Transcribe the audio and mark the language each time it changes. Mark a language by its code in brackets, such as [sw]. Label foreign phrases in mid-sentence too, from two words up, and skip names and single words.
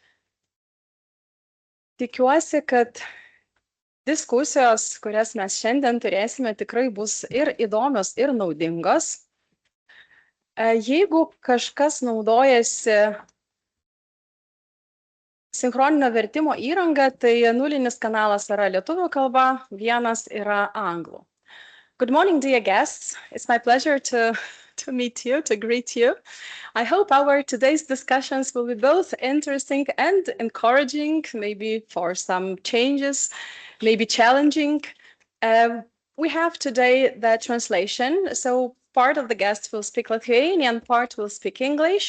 [lt] Tikiuosi, kad diskusijos, kurias mes šiandien turėsime, tikrai bus ir įdomios, ir naudingos. Jeigu kažkas naudojasi sinchroninio vertimo įranga, tai nulinis kanalas yra lietuvių kalba, vienas yra anglų. [en] Good morning, dear guests. It's my pleasure to meet you, to greet you. I hope our today's discussions will be both interesting and encouraging, maybe for some changes, maybe challenging. We have today the translation, so part of the guests will speak Lithuanian, part will speak English.